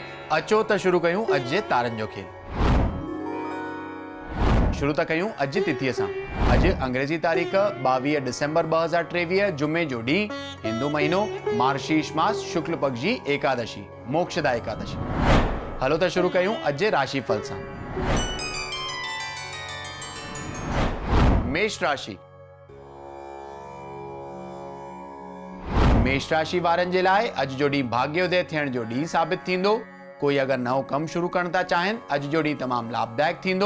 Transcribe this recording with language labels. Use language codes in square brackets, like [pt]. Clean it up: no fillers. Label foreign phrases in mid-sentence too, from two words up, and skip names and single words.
[sd] अचो त शुरू कयूं अॼु जे तारनि जो खेल। शुरू था कयूं अॼु जी तिथीअ सां। अॼु अंग्रेजी तारीख़ 22 डिसेंबर 2023 जुमे जो ॾींहुं, हिंदू महीनो मार्गशीर्ष मास शुक्ल पक्ष जी एकादशी, मोक्षदा एकादशी। हलो त शुरू कयूं अॼु जे राशिफल सां। मेष राशि। मेष राशि वारनि जे लाइ अॼु जो ॾींहुं भाग्योदय थियण जो ॾींहुं साबित थींदो। कोई अगरि नओं कमु शुरू करण था चाहिनि, अॼु जो ॾींहुं तमामु लाभदायक थींदो।